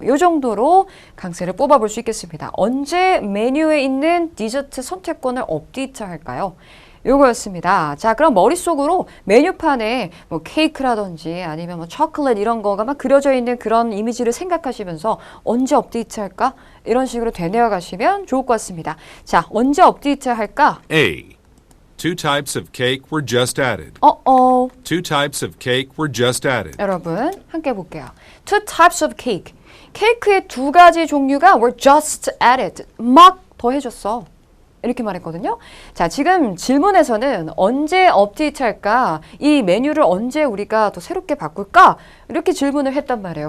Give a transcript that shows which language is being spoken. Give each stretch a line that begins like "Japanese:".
Korean: 이 정도로 강세를 뽑아볼 수 있겠습니다. 언제 메뉴에 있는 디저트 선택권을 업데이트 할까요? 요거였습니다. 자, 그럼 머릿속으로 메뉴판에 뭐 케이크라든지 아니면 뭐 초콜릿 이런 거가 막 그려져 있는 그런 이미지를 생각하시면서 언제 업데이트 할까? 이런 식으로 되뇌어 가시면 좋을 것 같습니다. 자, 언제 업데이트 할까?
English: A. Two types of cake were just added. Two types of cake were just added.
Korean: 여러분 함께 볼게요.
English: Two types of cake.
Korean: 케이크의 두 가지 종류가
English: were just added.
Korean: 막 더해졌어. 이렇게 말했거든요. 자, 지금 질문에서는 언제 업데이트 할까? 이 메뉴를 언제 우리가 더 새롭게 바꿀까? 이렇게 질문을 했단 말이에요.